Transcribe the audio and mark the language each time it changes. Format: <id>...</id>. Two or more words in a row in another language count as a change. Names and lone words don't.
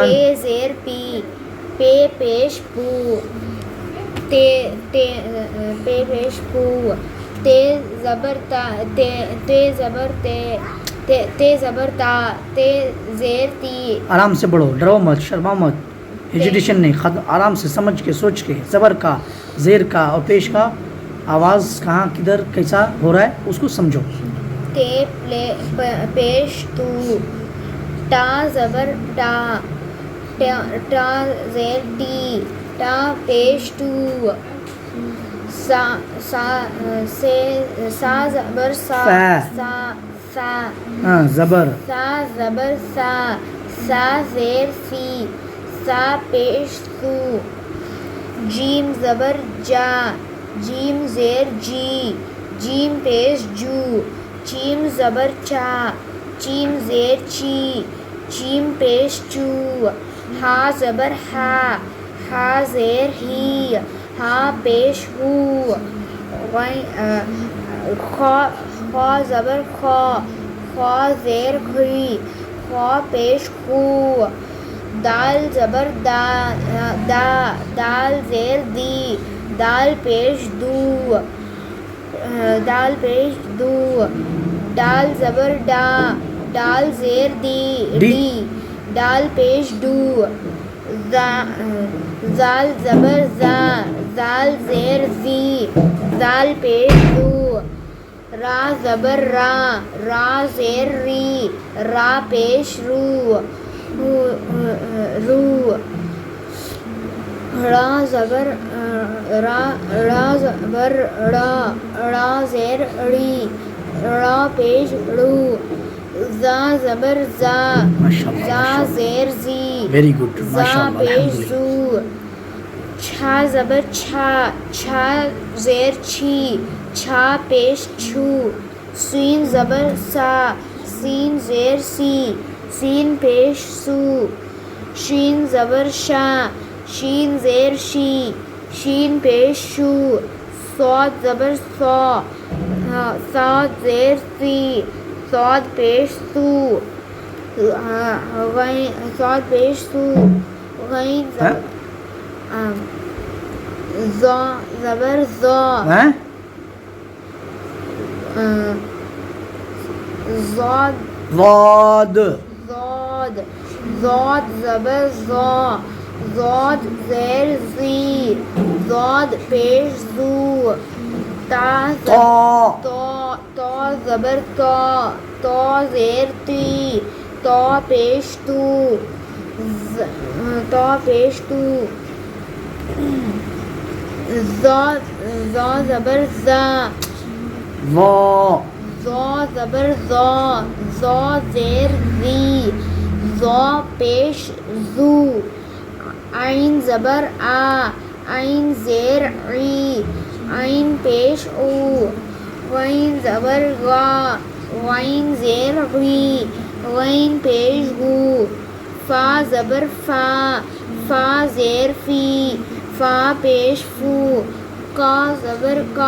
<ur>پے زیر پی، پے پیش پو، پے پیش پو، تے زبر تا، تے زبر تے زبر تا، تے زیر تی. آرام سے پڑھو، ڈرو مت، شرما مت، ایجوٹیشن نہیں، آرام سے سمجھ کے سوچ کے. زبر کا، زیر کا اور پیش کا آواز کہاں کدھر کیسا ہو رہا ہے اس کو سمجھو. تے پیش تو، ٹا زبر ٹا، ٹا زیر ٹی، ٹا پیش ٹو، سا زبر سا، سا ہاں زبر، سا زبر سا، سا زیر سی، سا پیش سو، جیم زبر جا، جیم زیر جی، جیم پیش جو، چیم زبر چا، چیم زیر چی، چیم پیش چو، ہا زبر ہا، ہا زیر ہی، ہا پیش ہو، خا زبر خا، خا زیر خی، خا پیش خو، دال زبر دا، دال زیر دی، دال پیش دو، دال پیش دو، ڈال زبر ڈا، ڈال زیر دی، ڈال پیش ڈو، زال زبر زا، زال زیر زی، زال پیش زو، را زبر را، را زیر ری، را پیش رو، رو، ڑا زبر را، ڑا زبر ڑا، ڑا زیر ڑی، ڑا پیش ڑو، زا زبر زا، زا زیر زی،</ur> <en>very good,</en> <ur>زا</ur> <ar>ماشاء اللہ،</ar> <ur>پیش</ur> <ar>الحمدللہ.</ar> <ur>زو، چھا زبر چھا، چھا زیر چھی، چھا پیش چھو، سین زبر سا، سین زیر سی، سین پیش سو، شین زبر شا، شین زیر شی، شین پیش شو، صاد زبر سا، صاد زیر سی، صاد پیش سو، صاد پیش سو، غین زا زبر زا، زاد ضاد، زاد، زاد زبر زا، زاد زیر زی، زاد پیش زو، تا زبر تا، تا زیر تی، تا پیش تو، تا پیش تو، زا زبر زا، زا زبر زا، زا زیر زی، زا پیش زو، عین زبر آ، عین زیر عی، عین پیش او، غین زبر غا، غین زیر غی، غین پیش غو، فا زبر فا، فا زیر فی، فا پیش فو، کا زبر کا،</ur>